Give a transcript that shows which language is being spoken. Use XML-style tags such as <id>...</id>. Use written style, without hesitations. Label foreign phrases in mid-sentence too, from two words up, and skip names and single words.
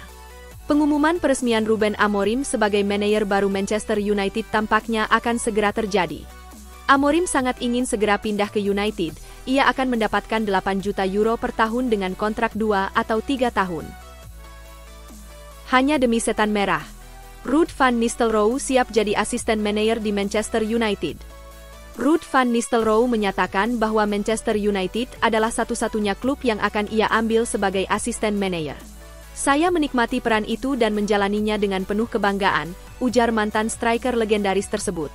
<id>Pengumuman peresmian Ruben Amorim sebagai manajer baru Manchester United tampaknya akan segera terjadi. Amorim sangat ingin segera pindah ke United. Ia akan mendapatkan 8 juta euro per tahun dengan kontrak 2 atau 3 tahun. Hanya demi Setan Merah. Ruud van Nistelrooy siap jadi asisten manajer di Manchester United. Ruud van Nistelrooy menyatakan bahwa Manchester United adalah satu-satunya klub yang akan ia ambil sebagai asisten manajer. Saya menikmati peran itu dan menjalaninya dengan penuh kebanggaan, ujar mantan striker legendaris tersebut.</id>